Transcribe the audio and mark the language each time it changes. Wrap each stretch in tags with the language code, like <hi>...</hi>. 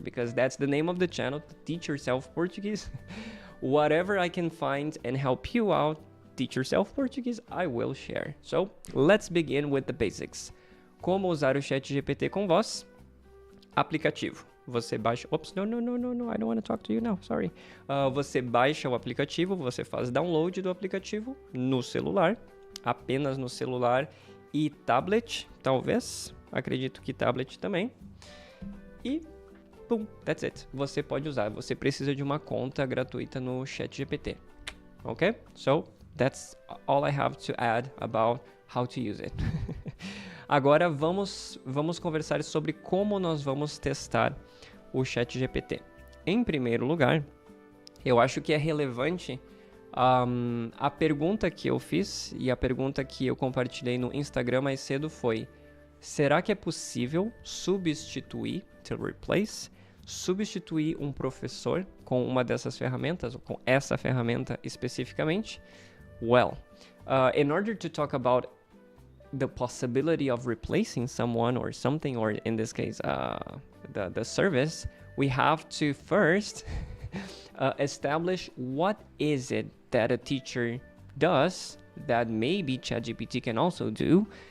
<en>Because that's the name of the channel, Teach Yourself Portuguese. Whatever I can find and help you out, teach yourself Portuguese, I will share. So let's begin with the basics.</en> <pt>Como usar o ChatGPT com voz? Aplicativo. Você baixa...</pt> <en>Oops, no, I don't want to talk to you now, sorry.</en> <pt>Você baixa o aplicativo, você faz download do aplicativo no celular, apenas no celular e tablet, talvez. Acredito que tablet também. E,</pt> <en>boom, that's it.</en> <pt>Você pode usar. Você precisa de uma conta gratuita no ChatGPT. Ok?</pt> <en>So, that's all I have to add about how to use it.</en> <pt>Agora vamos conversar sobre como nós vamos testar o ChatGPT. Em primeiro lugar, eu acho que é relevante a pergunta que eu fiz e a pergunta que eu compartilhei no Instagram mais cedo foi: será que é possível substituir,</pt> <en>to replace,</en> <pt>substituir um professor com uma dessas ferramentas, ou com essa ferramenta especificamente?</pt> <en>Well, in order to talk about the possibility of replacing someone or something, or in this case, the service, we have to first establish what is it that a teacher does that maybe ChatGPT can also do.</en>